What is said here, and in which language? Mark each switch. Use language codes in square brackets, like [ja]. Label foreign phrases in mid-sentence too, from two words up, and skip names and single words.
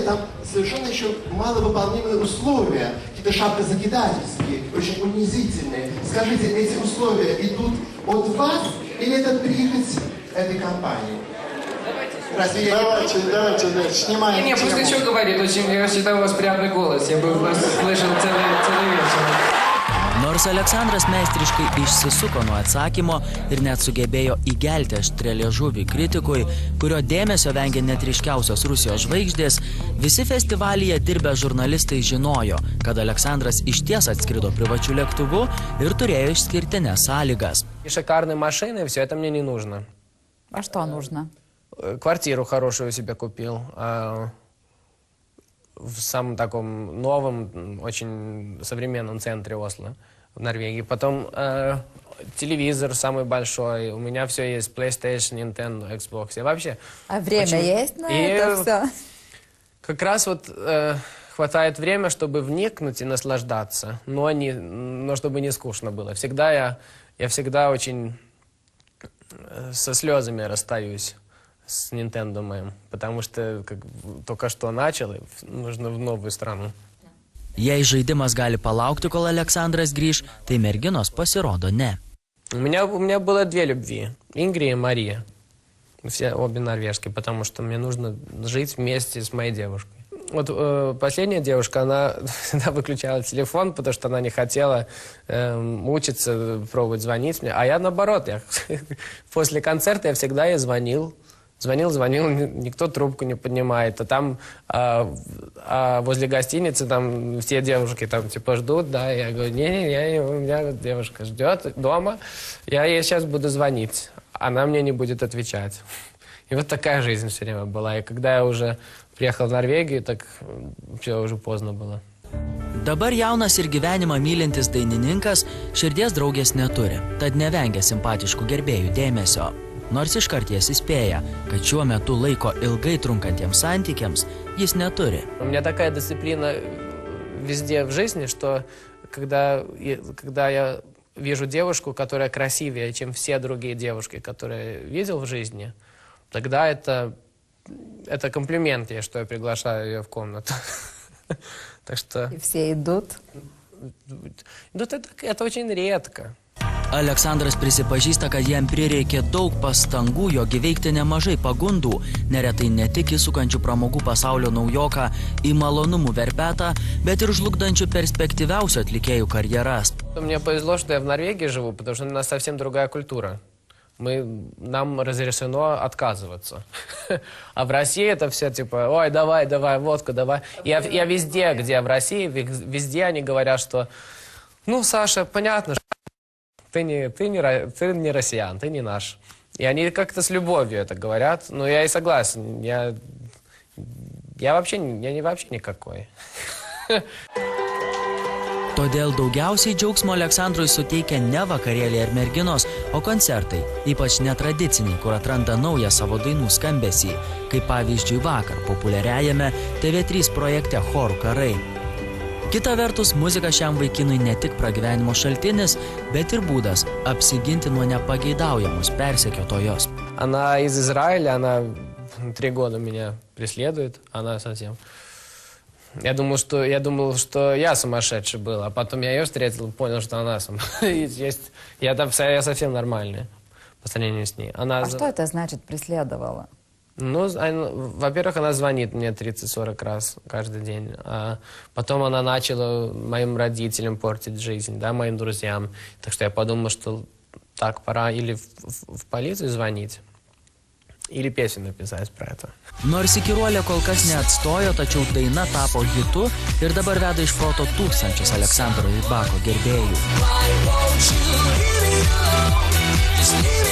[ru] Там совершенно еще маловыполнимые условия, какие-то шапкозакидательские, очень унизительные. Скажите, эти условия идут от вас или это прихоть этой компании? Давайте, снимаем. Не, просто что говорит, я считаю, у вас приятный голос, я бы вас слышал целый вечер. [lt] Nors Aleksandras meistriškai išsisuko nuo atsakymo ir net sugebėjo įgelti aštrią liežuvį kritikui, kurio dėmesio vengia net ryškiausios Rusijos žvaigždės, visi festivalyje dirbę žurnalistai žinojo, kad Aleksandras išties atskrido privačiu lėktuvu ir turėjo išskirtinės sąlygas. [ru] Шикарные машины, все это мне не нужно. А что нужно? Квартиру хорошую себе купил. В самом таком новом, очень современном центре Осло, в Норвегии. Потом телевизор самый большой. У меня все есть. PlayStation, Nintendo, Xbox. Я вообще... А время есть на это все? Как раз вот хватает время, чтобы вникнуть и наслаждаться, но чтобы не скучно было. Я всегда очень со слезами расстаюсь с Nintendo моим, потому что только что начал, и нужно в новую страну. [lt] Jei žaidimas gali palaukti, kol Aleksandras grįž, tai merginos pasirodo ne. [ru] У меня было две любви, Ингрия и Мария. Все обе норвежские, потому что мне нужно жить вместе с моей девушкой. Вот последняя девушка, она всегда выключала телефон, потому что она не хотела мучиться, пробовать звонить мне. А я наоборот, после концерта я всегда ей звонил, никто трубку не поднимает. А там возле гостиницы там все девушки там типа ждут, да. Я говорю, у меня девушка ждет дома, я ей сейчас буду звонить, она мне не будет отвечать. И вот такая жизнь все время была. И когда я уже приехал в Норвегию, так все уже поздно было. [lt] Dabar jaunas ir gyvenimą mylintis dainininkas širdies draugės neturi, tad nevengia simpatiškų gerbėjų dėmesio. Nors iškart jas įspėja, kad šiuo metu laiko ilgai trunkantiems santykiams jis neturi. [ru] У меня такая дисциплина везде в жизни, что когда я вижу девушку, которая красивее, чем все другие девушки, которые видел в жизни, тогда это комплимент, что я приглашаю ее в комнату. Так что... И все идут? Это очень редко. [lt] Aleksandras prisipažįsta, kad jam prireikė daug pastangų jog įveikti nemažai pagundų, neretai ne tik įsukančių pramogų pasaulio naujoką į malonumų verpetą, bet ir žlugdančių perspektyviausių atlikėjų karjeras. [ru] Мне повезло, что я в Норвегии живу, потому что у нас совсем другая культура. Нам разрешено отказываться. А в России это все типа, ой, давай, водку, давай. Я везде, где в России, везде они говорят, что, ну, Саша, понятно, что ты не россиян, ты не наш. И они как-то с любовью это говорят, но я и согласен, я вообще никакой. [lt] Todėl daugiausiai džiaugsmo Aleksandrui suteikia ne vakarėliai ar merginos, o koncertai, ypač netradiciniai, kur atranda naują savo dainų skambesį, kaip pavyzdžiui vakar populiariajame TV3 projekte Chorų karai. Kita vertus, muzika šiam vaikinui ne tik pragyvenimo šaltinis, bet ir būdas apsiginti nuo nepageidaujamos persekiotojos. [ru] Она из Израиля, она 3 года меня преследует, она совсем... Я думал, что я сумасшедший был, а потом я ее встретил и понял, что она сумасшедшая. Я совсем нормальный по сравнению с ней. А что это значит преследовала? Ну, во-первых, она звонит мне 30-40 раз каждый день. А потом она начала моим родителям портить жизнь, да, моим друзьям. Так что я подумал, что так, пора или в полицию звонить, или песню написать про это. [lt] Nors įkyruolė kol kas neatstojo, tačiau daina tapo hitu ir dabar veda iš proto tūkstančius Aleksandro Rybako gerbėjų.